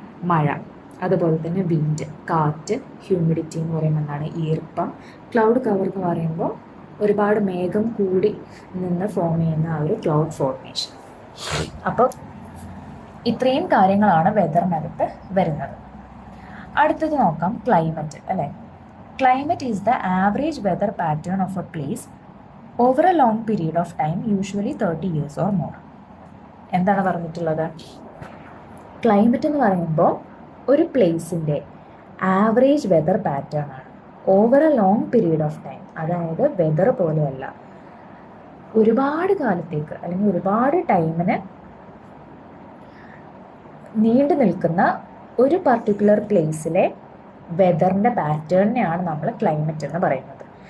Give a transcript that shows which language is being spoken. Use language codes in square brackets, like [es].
[ml] മഴ, അതുപോലെ തന്നെ വിൻഡ്, കാറ്റ്, ഹ്യൂമിഡിറ്റി എന്ന് പറയുമ്പോൾ എന്താണ്? ഈർപ്പം. ക്ലൗഡ് കവർ എന്ന് പറയുമ്പോൾ ഒരുപാട് മേഘം കൂടി നിന്ന് ഫോം ചെയ്യുന്ന ആ ഒരു ക്ലൗഡ് ഫോർമേഷൻ. അപ്പോൾ ഇത്രയും കാര്യങ്ങളാണ് വെദറിനകത്ത് വരുന്നത്. അടുത്തത് നോക്കാം ക്ലൈമറ്റ് അല്ലേ? [en] Climate is the average weather pattern of a place over a long period of time, usually 30 years or more. [ml] എന്താണ് പറഞ്ഞിട്ടുള്ളത്? [en] climate [ml] എന്ന് പറയുമ്പോൾ ഒരു [en] പ്ലേസിൻ്റെ average weather pattern [ml] ആണ് [en] Over a long period of time. [ml] അതായത് വെതർ പോലെയല്ല, ഒരുപാട് കാലത്തേക്ക് അല്ലെങ്കിൽ ഒരുപാട് ടൈമിന് നീണ്ടു നിൽക്കുന്ന ഒരു പർട്ടിക്കുലർ പ്ലേസിലെ വെദറിൻ്റെ പാറ്റേണിനെയാണ് നമ്മൾ ക്ലൈമറ്റ് എന്ന് പറയുന്നത്.